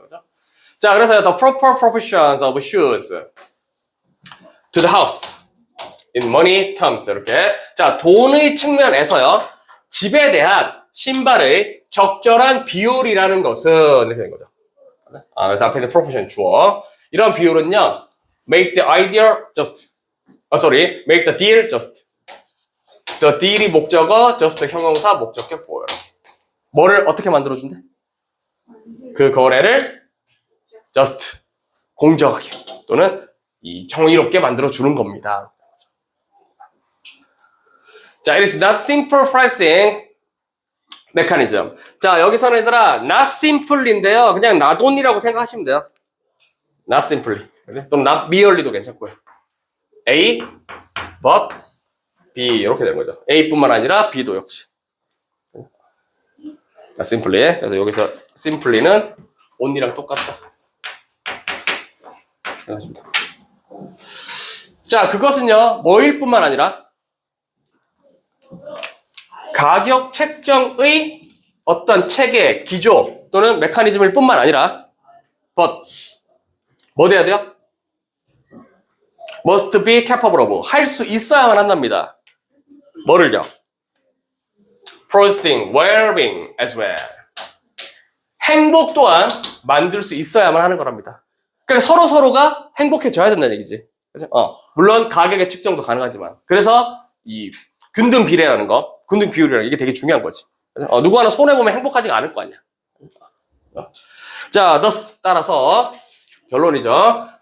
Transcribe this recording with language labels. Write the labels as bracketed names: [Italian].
[Korean] 그죠? 자, 그래서 [English] the proper proportions of shoes to the house in money terms. [Korean] 이렇게. 자, 돈의 측면에서요, 집에 대한 신발의 적절한 비율이라는 것은, 이렇게 된 거죠. 그래서 앞에 있는 proportion 주어. 이런 비율은요, [English] make the idea just. make the deal just. [Korean] the deal이 목적어, just 형용사, 목적격 보여. 뭐를 어떻게 만들어준대? 그 거래를 just 공정하게 또는 이 정의롭게 만들어주는 겁니다. [English] 자, it is not simple pricing mechanism. [Korean] 자, 여기서는 얘들아 [English] not simple [Korean] 인데요. 그냥 [English] not only [Korean] 라고 생각하시면 돼요. [English] not simply [Korean] 또는 [English] not merely도 [Korean] 괜찮고요. A, but B 이렇게 되는 거죠. A뿐만 아니라 B도 역시. [English] not simply. [Korean] 그래서 여기서 simply는 only랑 똑같다. 자, 그것은요 뭐일 뿐만 아니라 가격 책정의 어떤 체계, 기조 또는 메커니즘일 뿐만 아니라 but 뭐 돼야 돼요? [English] must be capable of [Korean] 할 수 있어야만 한답니다. 뭐를요? [English] producing well-being as well. [Korean] 행복 또한 만들 수 있어야만 하는 거랍니다. 그러니까 서로가 행복해져야 된다는 얘기지. 그래서 물론 가격의 측정도 가능하지만 그래서 이 균등 비례라는 거, 균등 비율이라는 게 이게 되게 중요한 거지. 누구 하나 손해보면 행복하지가 않을 거 아니야. 자, thus 따라서 결론이죠.